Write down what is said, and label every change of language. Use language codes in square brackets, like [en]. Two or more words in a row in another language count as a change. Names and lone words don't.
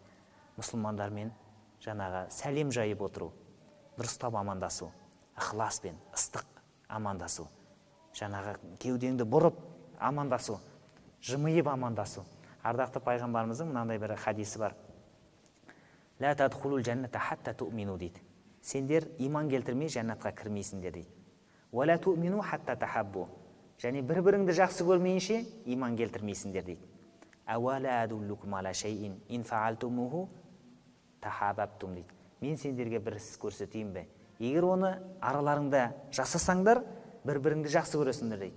[kk] Мұсылмандармен сәлем жайып отыру, дұрыстап амандасу, ықыласпен, ыстық амандасу, кеудеңді бұрып амандасу, жымиып амандасу. Ардақты пайғамбарымыздың мынандай бір хадисі бар. [ar] لا تدخلون الجنة حتى تؤمنوا [kk] дейді. Сендер иман келтірмей жәннатқа кірмейсіңдер дейді. [ar] ولا تؤمنوا حتى تحابوا. [kk] Және бір-біріңді жақсы көрмейінше иман келтірмейсіңдер дейді. [ar] أولا أدلكم على شيء إن فعلتموه تحاببتم дейді. [kk] Мен сендерге бір іс көрсетейін бе? Егер оны араларыңда жасасаңдар, бір-біріңді жақсы көресіңдер дейді.